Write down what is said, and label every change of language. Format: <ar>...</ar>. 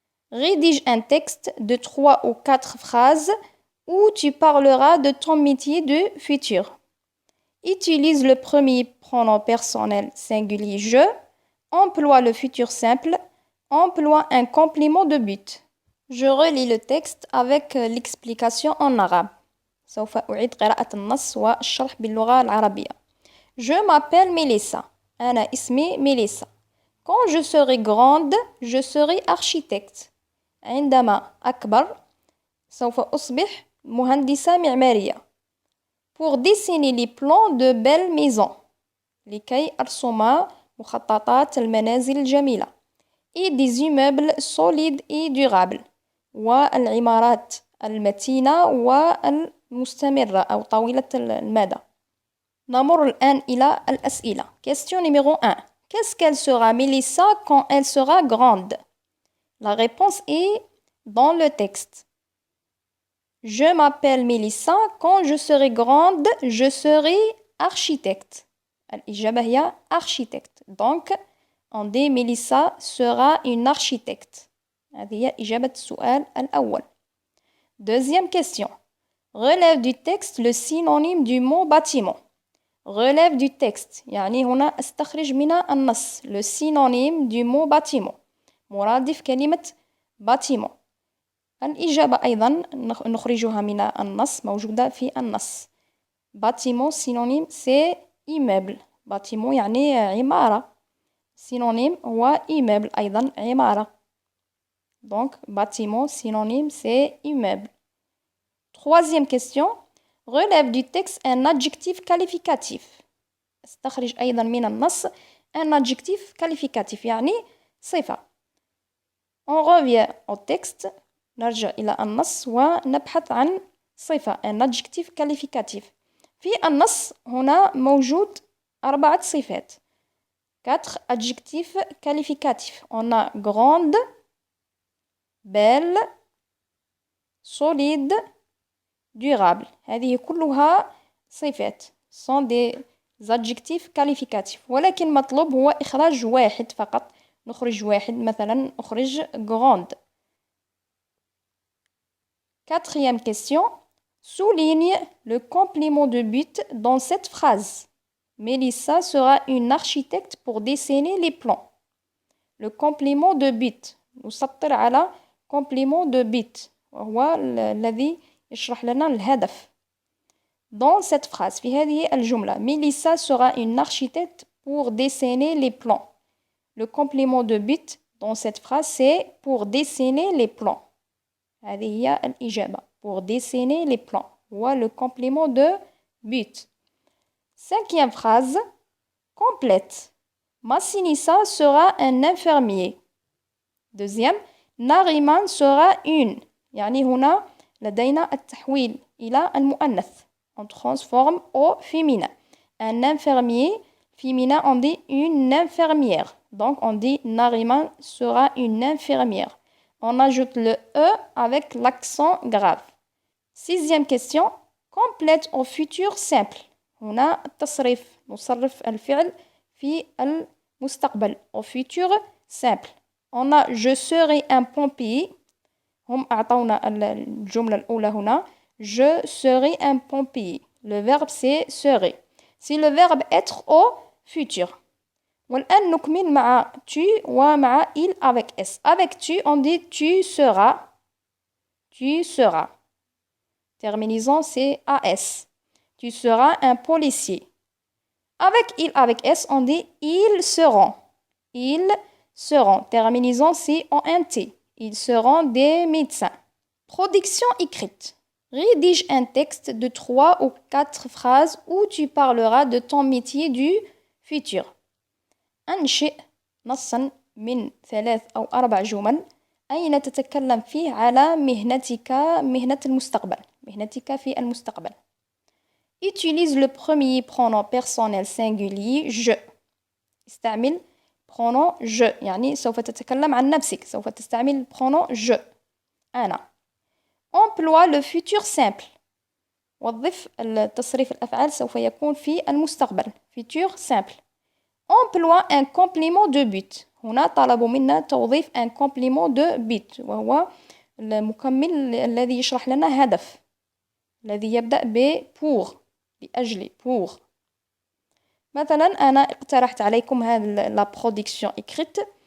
<fr>Rédige un texte de 3 ou 4 phrases où tu parleras de ton métier de futur. Utilise le premier pronom personnel singulier je. Emploie le futur simple. Emploie un complément de but. Je relis le texte avec l'explication en arabe.</fr> <ar>سوف أعيد قراءة النص والشرح باللغة العربية.</ar> <fr>Je m'appelle Mélissa.</fr> <ar>أنا اسمي ميليسا.</ar> <fr>Quand je serai grande, je serai architecte.</fr> <ar>عندما أكبر سوف أصبح مهندسة معمارية.</ar> <fr>Pour dessiner les plans de belles maisons.</fr> <ar>لكي أرسم مخططات المنازل الجميلة.</ar> <fr>Et des immeubles solides et durables.</fr> <ar>والعمارات المتينة والمستمرة أو طويلة المدى. نمر الآن إلى الأسئلة.</ar> <fr>Question numéro 1. Qu'est-ce qu'elle sera Mélissa quand elle sera grande? La réponse est dans le texte. Je m'appelle Mélissa. Quand je serai grande, je serai architecte.</fr> <ar>الإجابة هي architecte.</ar> <fr>Donc, on dit Mélissa sera une architecte.</fr> <ar>هذه هي إجابة السؤال الأول.</ar> <fr>Deuxième question. Relève du texte le synonyme du mot bâtiment. Relève du texte.</fr> <ar>يعني هنا استخرج من النص.</ar> <fr>Le synonyme du mot bâtiment.</fr> <ar>مرادف كلمة bâtiment. الإجابة أيضا نخرجها من النص موجودة في النص.</ar> <fr>Bâtiment synonyme c'est immeuble.</fr> <ar>Bâtiment يعني عمارة. Synonyme هو immeuble أيضا عمارة.</ar> <fr>Donc bâtiment synonyme c'est immeuble. Troisième question. Relève du texte un adjectif qualificatif.</fr> <ar>استخرج أيضا من النص</ar> <fr>un adjectif qualificatif</fr> <ar>يعني صفة.</ar> <fr>On revient au texte.</fr> <ar>نرجع إلى النص ونبحث عن صفة</ar> <fr>un adjectif qualificatif.</fr> <ar>في النص هنا موجود 4 صفات.</ar> <fr>4 adjectifs qualificatifs. On a grande, belle, solide, durable.</fr> <ar>هذه كلها صفات.</ar> <fr>sont des adjectifs qualificatifs.</fr> <ar>ولكن مطلوب هو إخراج واحد فقط. نخرج واحد مثلا نخرج grande.</ar> <fr>Quatrième question. Souligne le complément de but dans cette phrase. Mélissa sera une architecte pour dessiner les plans. Le complément de but.</fr> <ar>نسطر على</ar> <fr>complément de but.</fr> <ar>وهو الذي يشرح لنا الهدف.</ar> <fr>Dans cette phrase,</fr> <ar>في هذه الجملة,</ar> <fr>Mélissa sera une architecte pour dessiner les plans. Le complément de but dans cette phrase, c'est pour dessiner les plans.</fr> <ar>هذه هي الإجابة.</ar> <fr>Pour dessiner les plans. هو le complément de but. Cinquième phrase, complète. Massinissa sera un infirmier. Deuxième, Nariman sera une.</fr> <ar>يعني هنا لدينا التحويل إلى المؤنث.</ar> <fr>On transforme au féminin. Un infirmier, féminin, on dit une infirmière. Donc, on dit Nariman sera une infirmière. On ajoute le E avec l'accent grave. Sixième question, complète au futur simple.</fr> <ar>هنا التصريف نصرف الفعل في</ar> <fr>مستقبل au futur simple. On a je serai un pompier.</fr> <ar>هم أعطونا الجملة الأولى هنا.</ar> <fr>Je serai un pompier. Le verbe c'est serai. C'est le verbe être au futur.</fr> <ar>والآن نكمل مع</ar> <fr>tu ومع il avec s. Avec tu on dit tu seras. Tu seras. Terminaison c'est as. Tu seras un policier. Avec il avec s on dit ils seront. Ils seront. Terminaison c'est en nt. Ils seront des médecins. Production écrite. Rédige un texte de 3 ou 4 phrases où tu parleras de ton métier du futur.</fr> <ar>أنشئ نصا من 3 أو 4 جمل أين تتكلم فيه على مهنة المستقبل. مهنتك في المستقبل.</ar> <fr>Utilise le premier pronom personnel singulier je.</fr> <ar>استعمل pronom je يعني سوف تتكلم عن نفسك. سوف تستعمل pronom je.</ar> <fr>أنا. Emploie le futur simple.</fr> <ar>وظف تصريف الأفعال سوف يكون في المستقبل.</ar> <fr>Futur simple. Emploie un complément de but.</fr> <ar>هنا طلبوا منا توظيف</ar> <fr>un complément de but</fr> <ar>وهو المكمل الذي يشرح لنا هدف الذي يبدأ ب pour لأجل pour. مثلا أنا اقترحت عليكم هذه</ar> <fr>la production écrite.</fr>